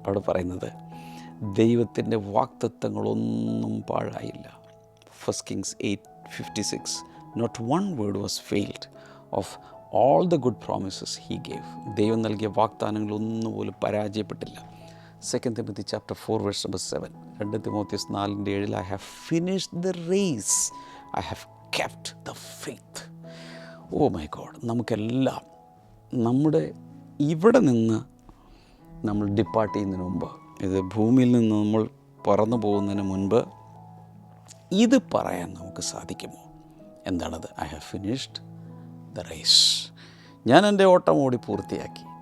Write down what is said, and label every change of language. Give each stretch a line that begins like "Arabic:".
Malayalam: അവിടെ പറയുന്നത് ദൈവത്തിൻ്റെ വാഗ്ദത്തങ്ങളൊന്നും പാഴായില്ല.
English: 1 Kings 8:56. Not one word was failed of all the good promises he gave.
Malayalam: ദൈവം നൽകിയ വാഗ്ദാനങ്ങളൊന്നുപോലും പരാജയപ്പെട്ടില്ല.
English: 2 Timothy chapter 4 verse number 7. 2 Timotheus 4:7. I have finished the race, I have kept the faith. Oh my God,
Malayalam: നമുക്കെല്ലാം നമ്മുടെ ഇവിടെ നിന്ന് നമ്മൾ depart ചെയ്യുന്നതിന് മുമ്പ്, ഇത് ഭൂമിയിൽ നിന്ന് നമ്മൾ പറന്നു പോകുന്നതിന് മുൻപ് ഇത് പറയാൻ നമുക്ക് സാധിക്കുമോ? എന്താണത്?
English: I have finished the race.
Malayalam: ഞാൻ എൻ്റെ ഓട്ടം ഓടി പൂർത്തിയാക്കി.